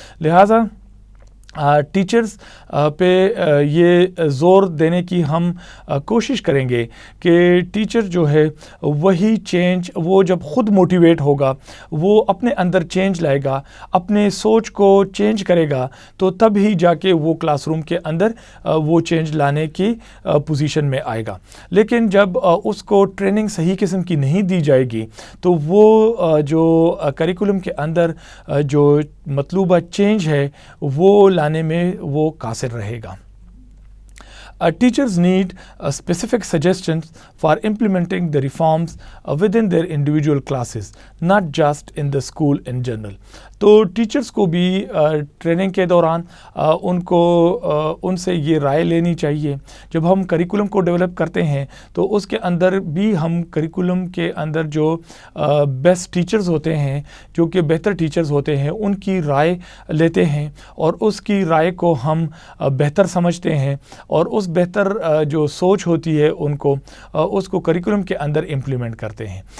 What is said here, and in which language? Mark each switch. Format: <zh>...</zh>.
<ur>لہٰذا ٹیچرز پہ یہ زور دینے کی ہم کوشش کریں گے کہ ٹیچر جو ہے وہی چینج، وہ جب خود موٹیویٹ ہوگا، وہ اپنے اندر چینج لائے گا، اپنے سوچ کو چینج کرے گا تو تب ہی جا کے وہ کلاس روم کے اندر وہ چینج لانے کی پوزیشن میں آئے گا. لیکن جب اس کو ٹریننگ صحیح قسم کی نہیں دی جائے گی تو وہ جو کریکولم کے اندر جو مطلوبہ چینج ہے وہ لانے میں وہ قاصر رہے گا.</ur> <en>Teachers need specific suggestions for implementing the reforms within their individual classes, not just in the school in general.</en> <ur>تو ٹیچرز کو بھی ٹریننگ کے دوران ان سے یہ رائے لینی چاہیے. جب ہم کریکولم کو ڈیولپ کرتے ہیں تو اس کے اندر بھی ہم کریکولم کے اندر جو بیسٹ ٹیچرز ہوتے ہیں، جو کہ بہتر ٹیچرز ہوتے ہیں، ان کی رائے لیتے ہیں اور اس کی رائے کو ہم بہتر سمجھتے ہیں اور اس بہتر جو سوچ ہوتی ہے اس کو کریکولم کے اندر امپلیمنٹ کرتے ہیں.</ur>